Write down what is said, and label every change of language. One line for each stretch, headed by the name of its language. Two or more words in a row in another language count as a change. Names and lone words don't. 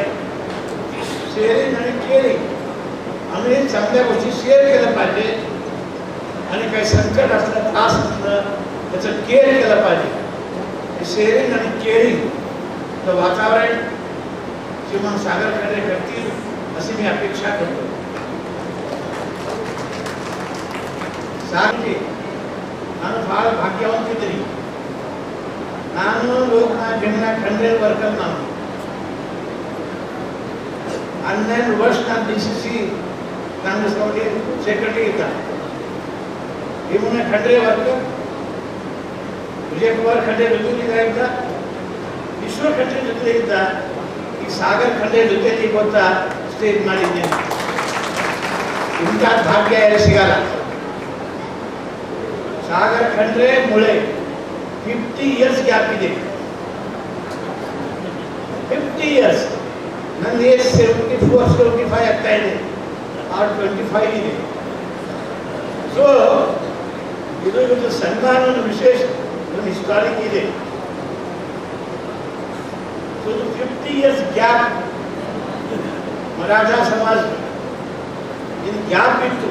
Marathi: शेअरिंग आणि केअरिंग, आम्ही चांगल्या गोष्टी शेअर केल्या पाहिजे आणि काही संकट असलं, त्रास असलं त्याचं केअर केलं पाहिजे. शेअरिंग आणि केअरिंग वातावरण श्रीमान सागर खंड्रे करतील अशी मी अपेक्षा करतो.
Kannada: ಸಾರಿಗೆ ನಾನು ಭಾಳ ಭಾಗ್ಯವಂತಿದ್ದೀನಿ. ನಾನು ಲೋಕನಾಥ್ ಜಮೀನ ಖಂಡ್ರೆ ವರ್ಕರ್. ನಾನು 11 वर्ष ನಾನು DCC ಕಾಂಗ್ರೆಸ್ನವರಿಗೆ ಸೆಕ್ರೆಟರಿ ಇದ್ದ. ಭೀಮಣ್ಣ ಖಂಡ್ರೆ ವರ್ಕರ್, ವಿಜಯಕುಮಾರ್ ಖಂಡ್ರೆ ಜೊತೆಲಿದ್ದ ಇದ್ದ, ವಿಶ್ವ ಖಂಡ್ರೆ ಜೊತೆ ಇದ್ದ, ಈ ಸಾಗರ್ ಖಂಡ್ರೆ ಜೊತೆಲಿ ಗೊತ್ತಾ ಸ್ಟೇಜ್ ಮಾಡಿದ್ದೇನೆ. ಇಂಥ ಭಾಗ್ಯ ಯಾರು ಸಿಗಲ್ಲ.
Marathi: सागर खंड्रे मुळे 50
English: years gap
Marathi: ಇದೆ.
Kannada: 50 ಇಯರ್ಸ್. ನನ್ನ ಏಜ್ 74 75 ಆಗ್ತಾ ಇದೆ. ಆರ್ 25 ಇದೆ. ಸೊ ಇದು ಸನ್ಮಾನದ ವಿಶೇಷ ಒಂದು ಹಿಸ್ಟಾರಿಕ್ ಇದೆ. ಸೊ 50
English: years gap
Kannada: ಮರಾಠಾ ಸಮಾಜ ಇದು ಗ್ಯಾಪ್ ಇತ್ತು.